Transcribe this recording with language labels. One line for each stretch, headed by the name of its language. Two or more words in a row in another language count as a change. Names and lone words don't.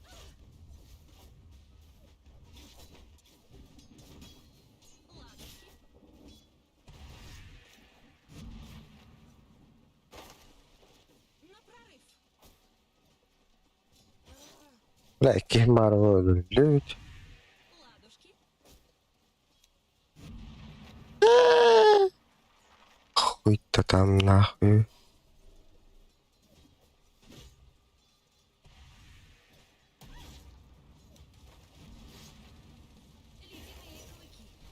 Russian: Ладушки. На прорыв. Бля,
Ukrainian: яких Марвел люблять.
Russian: Ладушки. Хуй-то там нахуй. Ледяные клыки.